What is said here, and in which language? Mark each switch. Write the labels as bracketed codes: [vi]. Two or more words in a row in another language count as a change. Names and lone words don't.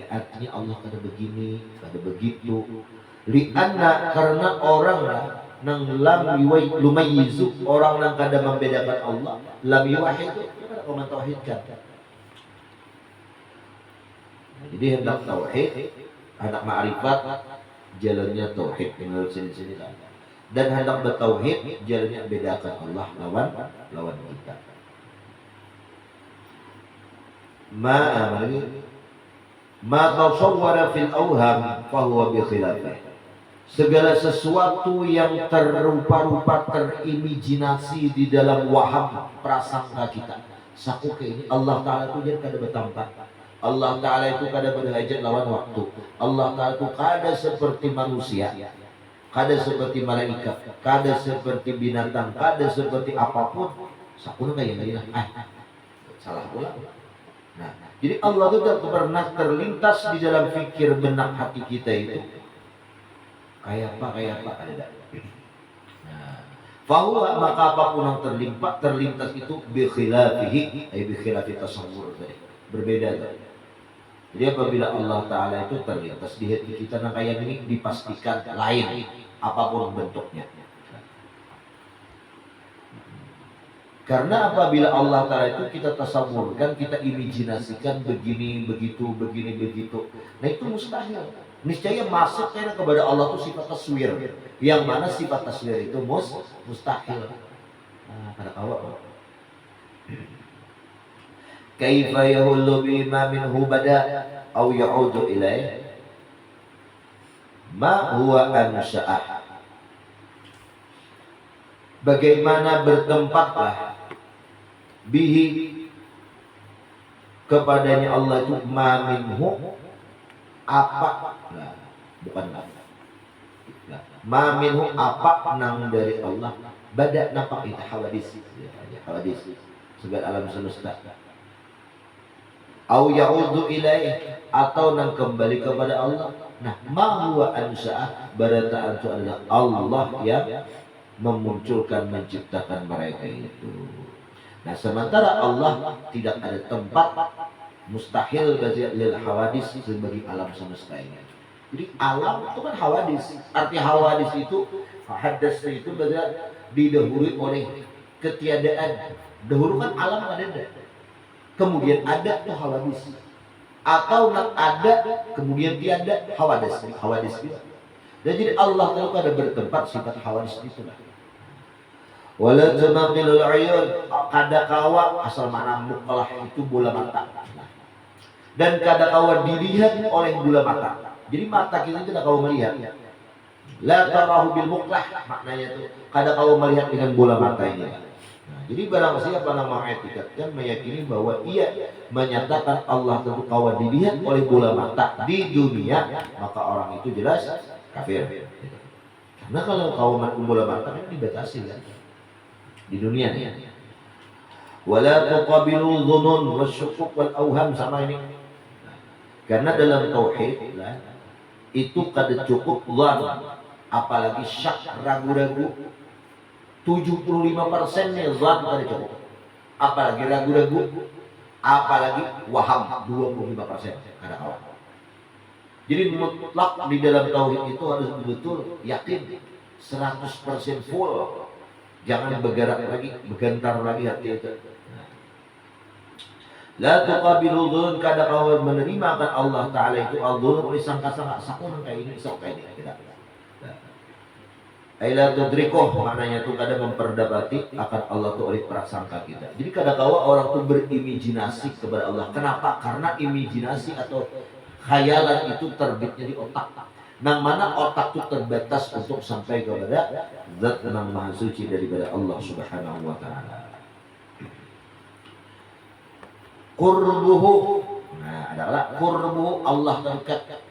[bjn] Artinya Allah kada begini, kada begitu. Lianna, karena orang nang [ar] لم يميزوا, [bjn] orang nang kada membedakan Allah, [ar] لم يوحدوا, [bjn] kada kau mentauhidkan. Jadi hendak tauhid, hendak ma'rifat, jalannya tauhid menurut sini-sini lah. Dan hendak bertauhid, jalannya bedakan Allah lawan kita. [ar] ما تصور في الأوهام فهو بخلافه. [id] Segala sesuatu yang terrupa-rupa, terimajinasi di dalam waham prasangka kita. [bjn] Saku ke ini Allah Ta'ala itu jadi kada bertampak. Allah Ta'ala itu kada berhajat lawan waktu. Allah Ta'ala itu kada seperti manusia, kada seperti malaikat, kada seperti binatang, kada seperti apapun. Saku kayak gini, salah pula. [id] Nah, jadi Allah itu tidak pernah terlintas di dalam fikir benak hati kita itu. Kayak apa ada. Nah, fahuwa, maka apapun yang terlintas itu [ar] بخلافه، بخلاف تصور [id] tadi. Berbeda tadi. Jadi apabila Allah Ta'ala itu terlintas di hati kita, nah kayak ini dipastikan lain apapun bentuknya. Karena apabila Allah Ta'ala itu kita tasawurkan, kita imajinasikan begini, begitu, begini, begitu. Nah itu mustahil. Niscaya masuk kepada Allah itu sifat taswir. Yang mana sifat taswir itu mustahil. [bjn] Nah, kada kawa. [ar] كيف يحل بما منه بدا أو يعود إليه ما هو أنشأه. [id] Bagaimana bertempatlah bihi kepadanya Allah itu [ar] ما منه [id] apa, nah, bukan nah, [ar] ما منه [bjn] apa nang dari Allah, bada nampak itu hawadis, ya, hawadis segala alam semesta. [ar] أو يعود إليه, [bjn] atau nang kembali kepada Allah. Nah, [ar] ما هو أنشأه, [bjn] barataan itu adalah Allah yang memunculkan, menciptakan mereka itu. [id] Nah, sementara Allah tidak ada tempat, mustahil bagi [ar] للحوادث [id] sebagai alam semesta ini. Jadi alam itu kan hawadis. Arti hawadis itu, hadas itu berarti didahului oleh ketiadaan. Dahulu kan alam ada. Kemudian ada tuh hawadis. Atau ada kemudian tiada, hawadis itu. Dan jadi Allah kalau ada bertempat sifat hawadis itu lah. [ar] ولا تقابله العيون, [bjn] kada kawa asal mana mukalah itu bola mata. Dan kada kawa dilihat oleh bola mata. Jadi mata kita tidak kawa melihat. [ar] لا تراه بالمقلة, [bjn] maknanya itu kada kawa melihat dengan bola mata ini. Nah, jadi barang siapa yang mengetikatkan, meyakini bahwa ia menyatakan Allah tentu kawa dilihat oleh bola mata di dunia, maka orang itu jelas kafir. Karena kalau kawa bola mata kan dibatasi kan di dunia nih. [ar] ولا تقابل الظنون والشكوك والأوهام, [id] sama ini. [bjn] Karena dalam tauhid itu kada cukup dhan, apalagi syak, ragu-ragu. 75% nya dhan kada cukup. Apalagi ragu-ragu, apalagi waham 25% kada kawan. [id] Jadi mutlak di dalam tauhid itu harus betul yakin 100% full. Jangan bergerak lagi, bergentar lagi hati itu. [ar] لا تقابل الظن, [bjn] kada kau menerima akan Allah Ta'ala itu al-dhun oleh sangka-sangka sakun kayak ini, sok kayak ini. [id] Tidak. [ar] أي لا تدركه, [bjn] maknanya itu kada memperdapati akan Allah itu oleh prasangka kita. Jadi kada kawa orang itu berimajinasi kepada Allah. [id] Kenapa? Karena imajinasi atau khayalan itu terbitnya di otak. [bjn] Nang mana otak itu terbatas untuk sampai kepada zat yang maha suci daripada Allah [ar] سبحانه وتعالى. [id] Qurbuhu, nah adalah qurbuhu, Allah terdekat.